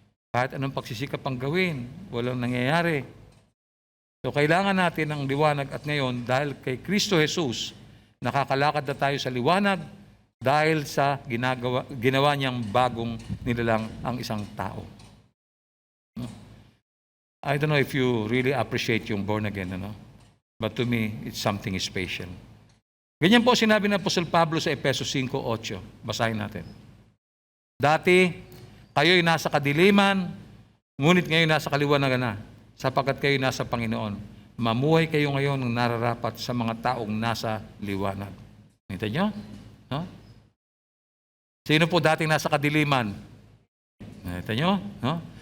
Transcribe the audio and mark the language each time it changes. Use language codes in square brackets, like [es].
[tl] Kahit anong pagsisikap ang gawin, walang nangyayari. So kailangan natin ng liwanag at ngayon dahil kay Kristo Jesus, nakakalakad na tayo sa liwanag dahil sa ginawa niyang bagong nilalang ang isang tao. No? [en] I don't know if you really appreciate [tl] yung born again, ano? [en] But to me, it's something special. [tl] Ganyan po sinabi ng Apostol Pablo sa Efesos 5:8. Basahin natin. Dati, kayo'y nasa kadiliman, ngunit ngayon nasa kaliwanagan na, sapagkat kayo'y nasa Panginoon. Mamuhay kayo ngayon ng nararapat sa mga taong nasa liwanag. Nakita nyo? No? Sino po dating nasa kadiliman? Nakita nyo? No?